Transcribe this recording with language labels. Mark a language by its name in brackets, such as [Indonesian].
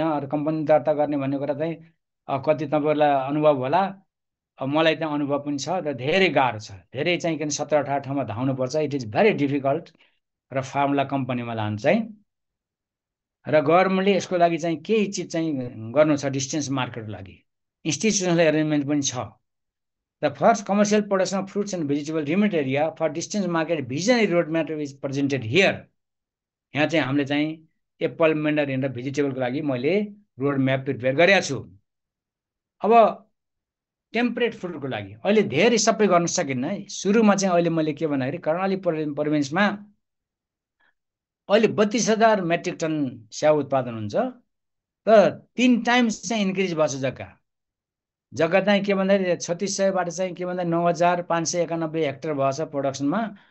[Nepali] अरू कम्पनी दर्ता गर्ने भन्ने कुरा चाहिँ कति तपाईँहरूलाई अनुभव होला, अब मलाई त्यहाँ अनुभव पनि छ। र धेरै गाह्रो छ, धेरै चाहिँ किन 17-18 ठाउँमा धाउनुपर्छ। [English] It is very difficult. [Nepali] र फार्मलाई कम्पनीमा लानु चाहिँ, र गभर्मेन्टले यसको लागि चाहिँ केही चिज चाहिँ गर्नु छ डिस्टेन्स मार्केटको लागि। इन्स्टिट्युसनल एरेन्जमेन्ट पनि छ। [English] The first commercial production of fruits and vegetable remote area for distance market visionary roadmap is presented here. [Nepali] यहाँ चाहिँ हामीले चाहिँ एप्पल मेन्डरिन र भेजिटेबलको लागि मैले रोड म्याप प्रिपेयर गरेको छु। अब टेम्परेट फुडको लागि अहिले धेरै सबै गर्न सकिन्न है। सुरुमा चाहिँ अहिले मैले के भन्दाखेरि कर्णाली प्रोभिन्समा अहिले 32,000 मेट्रिक टन स्याउ उत्पादन हुन्छ र 3 टाइम्स चाहिँ इन्क्रिज भएको छ जग्गा चाहिँ के भन्दाखेरि 3600बाट चाहिँ के भन्दा 9,591 हेक्टर भएको छ प्रोडक्सनमा।